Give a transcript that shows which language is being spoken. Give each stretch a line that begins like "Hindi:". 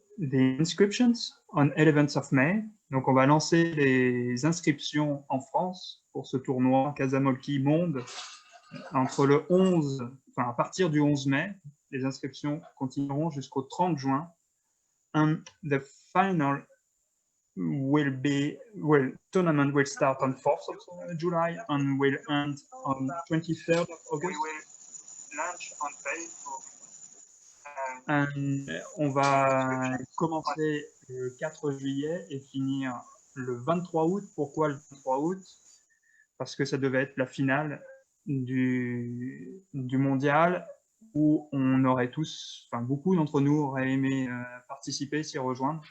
English: the inscriptions on 11th of May.
French: Donc, on va lancer les inscriptions en France pour ce tournoi Casamolki Monde entre le 11, enfin à partir du 11 mai. Les inscriptions continueront jusqu'au 30 juin.
English: And the final tournament will start on 4th of July and will end on 23rd of August. We will launch on Facebook.
French: On va commencer le 4 juillet et finir le 23 août. Pourquoi le 23 août? Parce que ça devait être la finale du mondial où on aurait tous, enfin beaucoup d'entre nous auraient aimé participer, s'y rejoindre.